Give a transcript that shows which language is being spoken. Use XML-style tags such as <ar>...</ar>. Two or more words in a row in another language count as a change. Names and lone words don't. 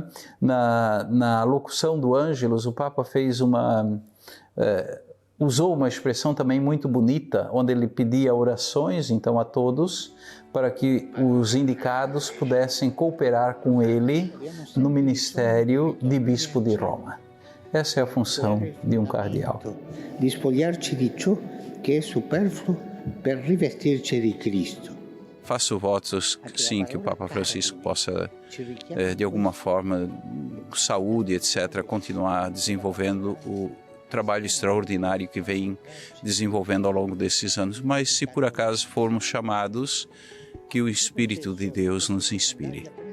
<pt>Na locução do Ângelus, o Papa fez usou uma expressão também muito bonita, onde ele pedia orações, então, a todos, para que os indicados pudessem cooperar com ele no ministério de Bispo de Roma. Essa é a função de um cardeal.</pt> <it>Despogliarci di ciò che è superfluo per rivestirci di Cristo.</it> <pt>Faço votos, sim, que o Papa Francisco possa, de alguma forma, saúde, etc., continuar desenvolvendo o trabalho extraordinário que vem desenvolvendo ao longo desses anos. Mas, se por acaso formos chamados, que o Espírito de Deus nos inspire.</pt>